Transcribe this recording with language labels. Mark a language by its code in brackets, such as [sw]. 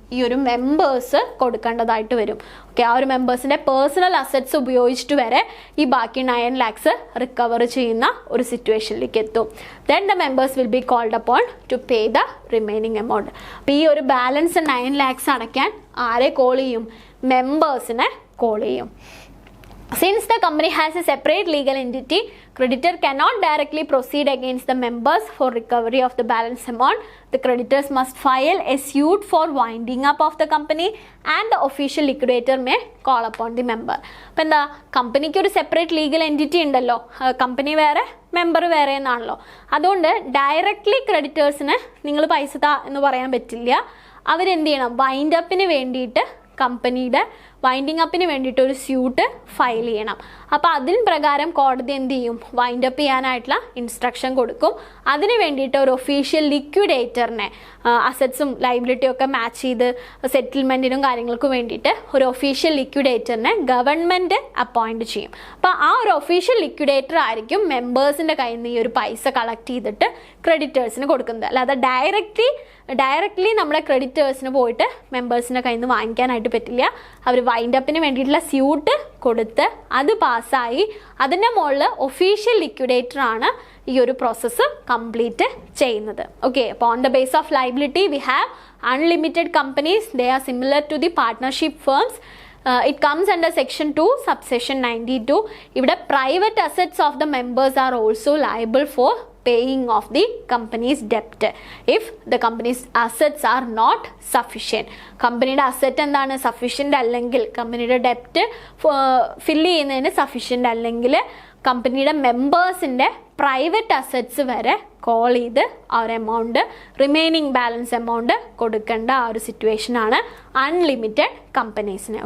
[ml] ഈ ഒരു മെമ്പേഴ്സ് കൊടുക്കേണ്ടതായിട്ട് വരും. ഓക്കെ, ആ ഒരു മെമ്പേഴ്സിൻ്റെ പേഴ്സണൽ അസറ്റ്സ് ഉപയോഗിച്ചിട്ട് വരെ ഈ ബാക്കി 9 lakhs റിക്കവർ ചെയ്യുന്ന ഒരു സിറ്റുവേഷനിലേക്ക് എത്തും. [en] Then the members will be called upon to pay the remaining amount. [ml] അപ്പോൾ ഈ ഒരു ബാലൻസ് 9 lakhs അടയ്ക്കാൻ ആരെ കോൾ ചെയ്യും? മെമ്പേഴ്സിനെ കോൾ ചെയ്യും. [en] Since the company has a separate legal entity, creditor cannot directly proceed against the members for recovery of the balance amount. The creditors must file a suit for winding up of the company and the official liquidator may call upon the member. [ml] അപ്പോൾ എന്താ കമ്പനിക്ക് ഒരു separate legal entity ഉണ്ടല്ലോ, company വേറെ member വേറെ എന്നാണല്ലോ. അതുകൊണ്ട് directly ക്രെഡിറ്റേഴ്സിന് നിങ്ങൾ പൈസ താ എന്ന് പറയാൻ പറ്റില്ല. അവരെന്ത് ചെയ്യണം? വൈൻഡ് അപ്പിന് വേണ്ടിയിട്ട് കമ്പനിയുടെ വൈൻഡിങ് അപ്പിന് വേണ്ടിയിട്ട് ഒരു സ്യൂട്ട് ഫയൽ ചെയ്യണം. അപ്പോൾ അതിന് പ്രകാരം കോടതി എന്ത് ചെയ്യും? വൈൻഡ് അപ്പ് ചെയ്യാനായിട്ടുള്ള ഇൻസ്ട്രക്ഷൻ കൊടുക്കും. അതിന് വേണ്ടിയിട്ട് ഒരു ഒഫീഷ്യൽ ലിക്വിഡേറ്ററിനെ അസറ്റ്സും ലൈബിലിറ്റിയും ഒക്കെ മാച്ച് ചെയ്ത് സെറ്റിൽമെൻറ്റിനും കാര്യങ്ങൾക്കും വേണ്ടിയിട്ട് ഒരു ഒഫീഷ്യൽ ലിക്വിഡേറ്ററിനെ ഗവൺമെൻറ് അപ്പോയിൻറ്റ് ചെയ്യും. അപ്പോൾ ആ ഒരു ഒഫീഷ്യൽ ലിക്വിഡേറ്റർ ആയിരിക്കും മെമ്പേഴ്സിൻ്റെ കയ്യിൽ നിന്ന് ഈ ഒരു പൈസ കളക്ട് ചെയ്തിട്ട് ക്രെഡിറ്റേഴ്സിന് കൊടുക്കുന്നത്. അല്ലാതെ ഡയറക്റ്റ്ലി നമ്മുടെ ക്രെഡിറ്റേഴ്സിന് പോയിട്ട് മെമ്പേഴ്സിൻ്റെ കയ്യിൽ നിന്ന് വാങ്ങിക്കാനായിട്ട് പറ്റില്ല. അവർ വൈൻഡ് അപ്പിന് വേണ്ടിയിട്ടുള്ള സ്യൂട്ട് കൊടുത്ത് അത് പാസ്സായി അതിൻ്റെ മുകളിൽ ഒഫീഷ്യൽ ലിക്വിഡേറ്ററാണ് ഈ ഒരു പ്രോസസ്സ് കംപ്ലീറ്റ് ചെയ്യുന്നത്. [en] Okay, അപ്പോൾ on the base of liability we have unlimited companies. They are similar to the partnership firms. It comes under section 2 subsection 92. ഇവിടെ private assets of the members are also liable for paying of the company's debt if the company's assets are not sufficient. [ml] കമ്പനിയുടെ asset എന്താണ്? Sufficient അല്ലെങ്കിൽ, കമ്പനിയുടെ ഡെപ്റ്റ് fill ചെയ്യുന്നതിന് sufficient അല്ലെങ്കിൽ കമ്പനിയുടെ മെമ്പേഴ്സിൻ്റെ private assets വരെ call ചെയ്ത് ആ ഒരു എമൗണ്ട്, റിമൈനിങ് ബാലൻസ് എമൗണ്ട് കൊടുക്കേണ്ട ആ ഒരു സിറ്റുവേഷനാണ് അൺലിമിറ്റഡ് കമ്പനീസിന്.